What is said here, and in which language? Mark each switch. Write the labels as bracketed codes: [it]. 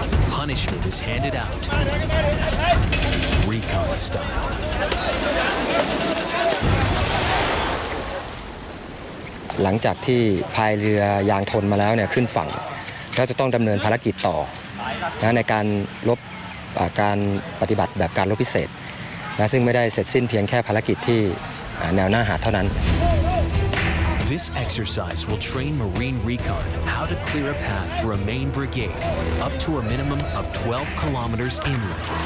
[en] Punishment is handed out, recon style. [th] หลังจากที่พายเรือยางทนมาแล้วเนี่ยขึ้นฝั่งก็จะต้องดำเนินภารกิจต่อนะในการรบการปฏิบัติแบบการรบพิเศษนะซึ่งไม่ได้เสร็จสิ้นเพียงแค่ภารกิจที่แนวหน้าหาดเท่านั้น [en] This exercise will train Marine Recon how to clear a path for a main brigade up to a minimum of 12 kilometers inland.